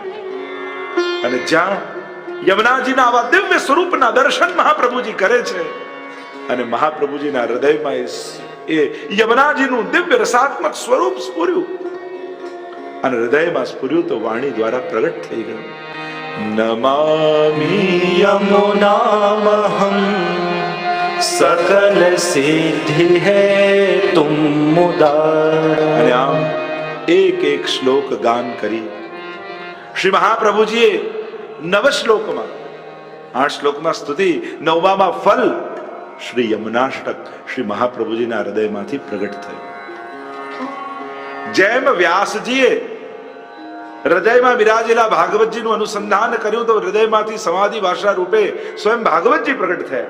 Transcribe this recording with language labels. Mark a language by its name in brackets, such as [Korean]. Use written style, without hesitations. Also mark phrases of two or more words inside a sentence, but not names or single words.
[Gujarati] અને જ્યાં યમુનાજીના આવા દિવ્ય સ્વરૂપના દર્શન મહાપ્રભુજી કરે છે અને મહાપ્રભુજીના હૃદયમાં એ યમુનાજીનું દિવ્ય રસાત્મક સ્વરૂપ સ્ફુર્યું અને હૃદયમાં સ્ફુર્યું તો વાણી દ્વારા પ્રગટ થઈ ગયું. [Sanskrit] નમામિ यमुनामहं सकल सिद्धि है तुम मुदार. [Gujarati] અને આમ એક એક શ્લોક ગાન કરી શ્રી મહાપ્રભુજીએ 9 શ્લોકમાં 8 શ્લોકમાં સ્તુતિ, 9માં ફલ શ્રી યમુનાષ્ટક શ્રી મહાપ્રભુજીના હૃદયમાંથી પ્રગટ થયું. જેમ વ્યાસજીએ હૃદયમાં બિરાજેલા ભાગવતજીનું અનુસંધાન કર્યું તો હૃદયમાંથી સમાધિ ભાષા રૂપે સ્વયં ભાગવતજી પ્રગટ થયા.